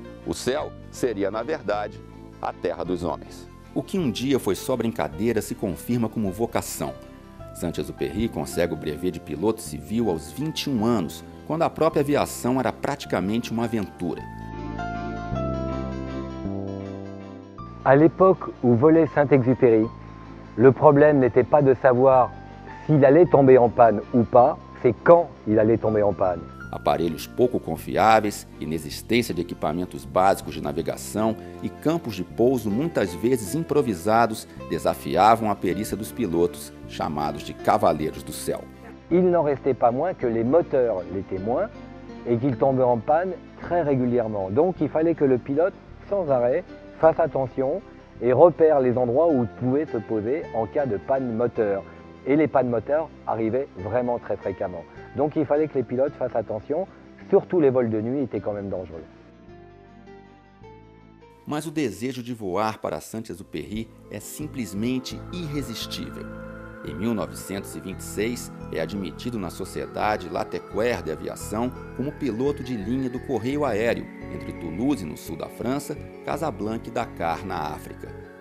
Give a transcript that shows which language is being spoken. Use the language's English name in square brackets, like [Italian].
[Portuguese] O céu seria, na verdade, a terra dos homens. O que um dia foi só brincadeira se confirma como vocação. Saint-Exupéry consegue o brevet de piloto civil aos 21 anos, quando a própria aviação era praticamente uma aventura. [French] À l'époque où volait Saint-Exupéry, le problème n'était pas de savoir s'il allait tomber en panne ou pas, c'est quand il allait tomber en panne. [Portuguese] Aparelhos pouco confiáveis, inexistência de equipamentos básicos de navegação e campos de pouso muitas vezes improvisados desafiavam a perícia dos pilotos, chamados de cavaleiros do céu. [French] Il n'en restait pas moins que les moteurs l'étaient moins et qu'ils tombaient en panne très régulièrement. Donc il fallait que le pilote, sans arrêt, fasse attention et repère les endroits où il pouvait se poser en cas de panne moteur. Et les pannes moteurs arrivaient vraiment très fréquemment. Donc il fallait que les pilotes fassent attention, surtout les vols de nuit étaient quand même dangereux. [Portuguese] Mas o desejo de voar para Saint-Exupéry é simplesmente irresistível. Em 1926, é admitido na Sociedade Latécoère de Aviação como piloto de linha do correio aéreo entre Toulouse, no sul da França, Casablanca e Dakar, na África.